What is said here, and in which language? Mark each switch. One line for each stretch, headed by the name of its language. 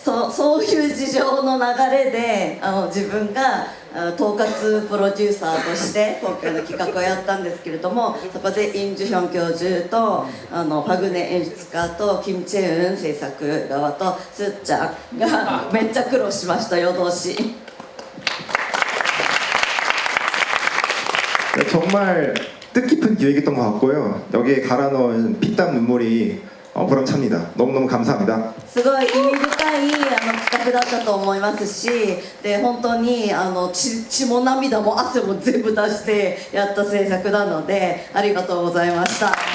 Japanese: そういう事情の流れで自分が統括プロデューサーとして今回の企画をやったんですけれども、そこでイン・ジュヒョン教授とパグネ演出家とキム・チェウン制作側とスッちゃんがめっちゃ苦労しました。夜通し。
Korean: 정말 뜻깊은 기획이었던 것 같고요. 여기에 갈아 넣은 피땀 눈물이 보람찹니다. 너무너무 감사합니다.
Japanese: すごい意味深い企画だったと思いますし、で本当に血も涙も汗も全部出してやった制作なのでありがとうございました。